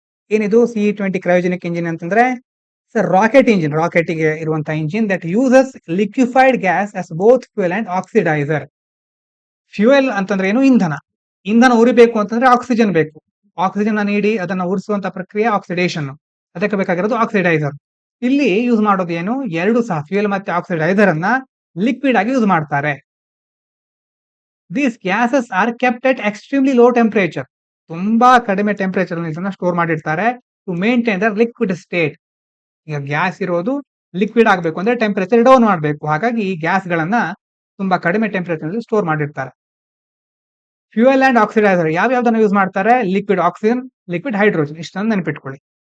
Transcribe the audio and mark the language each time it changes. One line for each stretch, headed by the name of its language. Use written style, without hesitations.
Kannada: ಏನಿದು CE-20 cryogenic engine ಅಂತಂದ್ರೆ rocket engine, rocket ಗೆ ಇರುವಂತಹ engine
English: That uses liquefied gas as both fuel and oxidiser.
Kannada: Fuel ಅಂತಂದ್ರೆ ಏನು, ಇಂಧನ ಉರಿಬೇಕು ಅಂತಂದ್ರೆ ಆಕ್ಸಿಜನ್ ಬೇಕು, ಆಕ್ಸಿಜನ್ ನೀಡಿ ಅದನ್ನ ಉರಿಸುವಂತ ಪ್ರಕ್ರಿಯೆ ಆಕ್ಸಿಡೇಷನ್, ಅದಕ್ಕೆ ಬೇಕಾಗಿರೋದು ಆಕ್ಸಿಡೈಸರ್. ಇಲ್ಲಿ ಯೂಸ್ ಮಾಡೋದು ಏನು, ಎರಡು ಸಹ ಫ್ಯೂಯಲ್ ಮತ್ತೆ ಆಕ್ಸಿಡೈಸರ್ ಅನ್ನ ಲಿಕ್ವಿಡ್ ಆಗಿ ಯೂಸ್ ಮಾಡ್ತಾರೆ.
English: These gases are kept at extremely low temperature.
Kannada: ತುಂಬಾ ಕಡಿಮೆ ಟೆಂಪರೇಚರ್ ಅಲ್ಲಿ ಇದನ್ನ ಸ್ಟೋರ್ ಮಾಡಿರ್ತಾರೆ
English: To maintain the liquid state.
Kannada: ಈಗ ಗ್ಯಾಸ್ ಇರೋದು ಲಿಕ್ವಿಡ್ ಆಗಬೇಕು ಅಂದ್ರೆ ಟೆಂಪರೇಚರ್ ಡೌನ್ ಮಾಡಬೇಕು, ಹಾಗಾಗಿ ಈ ಗ್ಯಾಸ್ ಗಳನ್ನ ತುಂಬಾ ಕಡಿಮೆ ಟೆಂಪರೇಚರ್ ಅಲ್ಲಿ ಸ್ಟೋರ್ ಮಾಡಿರ್ತಾರೆ. ಫ್ಯೂಯಲ್ ಅಂಡ್ ಆಕ್ಸಿಡೈಸರ್ ಯಾವ್ಯಾವ್ದನ್ನ ಯೂಸ್ ಮಾಡ್ತಾರೆ, ಲಿಕ್ವಿಡ್ ಆಕ್ಸಿಜನ್, ಲಿಕ್ವಿಡ್ ಹೈಡ್ರೋಜನ್, ಇಷ್ಟನ್ನು ನೆನಪಿಟ್ಕೊಳ್ಳಿ.